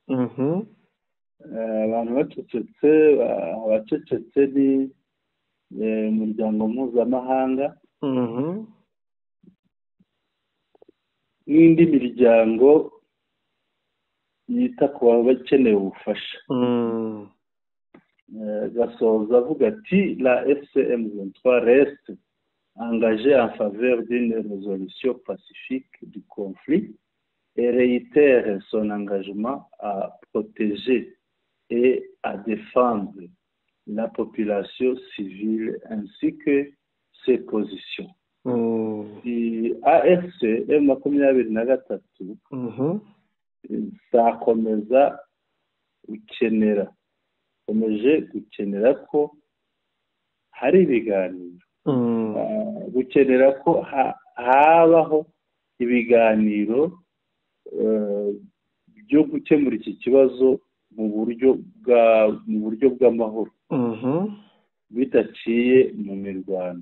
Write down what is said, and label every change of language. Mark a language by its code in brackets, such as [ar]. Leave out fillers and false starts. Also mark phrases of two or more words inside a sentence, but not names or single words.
[rw] Abantu bacecetse ni umuryango mpuzamahanga n'indi miryango yita ku bakeneye ubufasha. Gasoza avuga ati [fr] la FCM 23 reste engagée en faveur d'une résolution pacifique du conflit et réitère son engagement à protéger et à défendre la population civile ainsi que ses positions. [rw] AFC M23 zakomeza gukenera ko hari ibiganiro, gukenera ko habaho ibiganiro byo gukemura iki kibazo mu buryo bw'amahoro bidaciye mu mirwano.